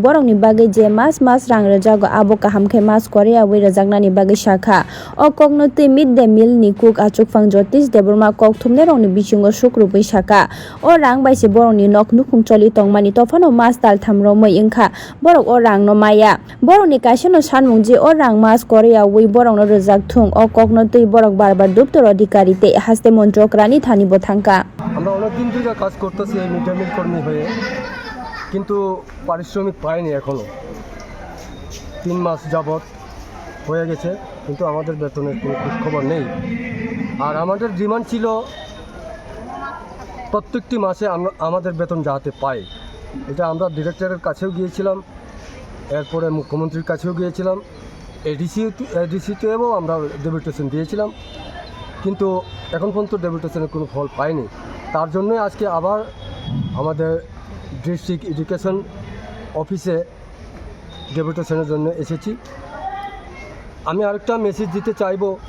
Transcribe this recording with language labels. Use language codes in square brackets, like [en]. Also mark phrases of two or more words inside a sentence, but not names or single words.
[trp] borokni bagui je mas rang rejago abo kaham khe mas korea wi rejaknani bagui shakha o kognoti [en] Mid Day Meal [trp] ni cook achukphang Jyotish Deborma kok thumne rokni bisingo sukrupui shaka o rang baise borokni nok nukhung choli tongmani tofano Mas Taltham romui ingkha borok o rang no maya borokni kaisa no salmung je o rang mas korea wi borokno rejak thung o kognoti borok barbar duptor adhikari te haste montrokrani thani bothangka [bn] আমরা অনেকদিন ধরে কাজ করতেছি এই [en] mid day meal [bn] কর্মী হয়ে কিন্তু পারিশ্রমিক পাইনি এখনো 3 মাস যাবত হয়ে গেছে কিন্তু আমাদের বেতনের কোনো খবর নেই আর আমাদের ডিমান্ড ছিল প্রত্যেকটি মাসে আমাদের বেতন যাতে পাই এটা আমরা ডিরেক্টরের কাছেও গিয়েছিলাম এরপরে মুখ্যমন্ত্রীর কাছেও গিয়েছিলাম এডিসিতেও আমরা ডেপুটেশন দিয়েছিলাম কিন্তু এখন পর্যন্ত ডেপুটেশনের কোনো ফল পাইনি তার জন্য আজকে আবার আমাদের [en] district education [bn] অফিসে ডেপুটেশনের জন্য এসেছি আমি আরেকটা মেসেজ দিতে চাইব